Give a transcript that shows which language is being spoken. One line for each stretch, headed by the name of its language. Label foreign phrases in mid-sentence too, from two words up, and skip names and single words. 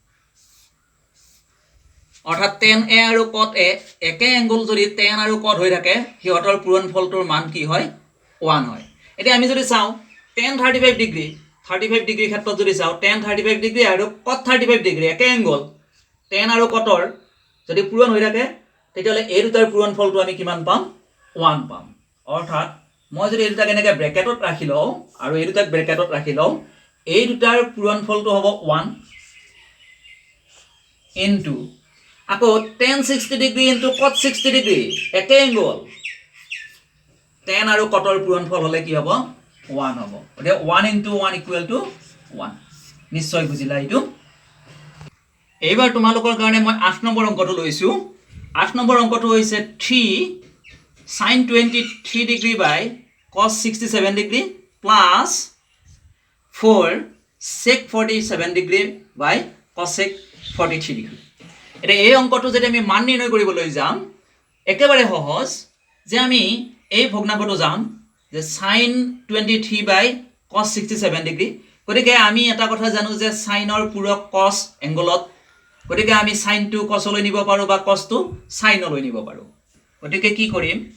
Assamese: অৰ্থাৎ tan a আৰু cot a একে এংগল যদি tan আৰু cot হৈ থাকে হিহঁতৰ পূৰণফলটোৰ মান কি হয় 1 হয় এতিয়া আমি যদি চাও tan 35 ডিগ্ৰী ক্ষেত্ৰত যদি চাও tan 35 ডিগ্ৰী আৰু cot 35 ডিগ্ৰী একে এংগল tan আৰু cotৰ যদি পূৰণ হৈ থাকে তেতিয়ালে এই দুটাৰ পূৰণফলটো আমি কিমান পাম 1 পাম অৰ্থাৎ মই যদি এই দুটাক এনেকৈ ব্ৰেকেটত ৰাখি লও আৰু এই দুটাক ব্ৰেকেটত ৰাখি লও এই দুটাৰ পূৰণফলটো হ'ব 1 ইনটু আকৌ tan 60 ডিগ্ৰী ইনটু cot 60 ডিগ্ৰী একে এংগল tan আৰু cotৰ পূৰণফল হলে কি হ'ব 1 হ'ব এতিয়া
English: 1 into 1 equal to 1
Assamese: নিশ্চয় বুজিলা এইটো এইবাৰ তোমালোকৰ কাৰণে মই 8 নম্বৰ অংকটো লৈছো 8 নম্বৰ অংকটো হৈছে 3
English: sin 23 degree by cos 67 degree plus 4 sec 47 degree by cosec 43 degree
Assamese: এটা এই অংকটো যদি আমি মান নিৰ্ণয় কৰিবলৈ যাম একেবাৰে সহজ যে আমি এই ভগ্নাংশটো যাম যে
English: sin 23 by cos 67 degree
Assamese: গতিকে আমি এটা কথা জানো যে সাইনৰ পূৰক cos এংগলত গতিকে আমি sin টো cos লৈ নিব পাৰো বা cos টো sin লৈ নিব পাৰো গতিকে কি কৰিম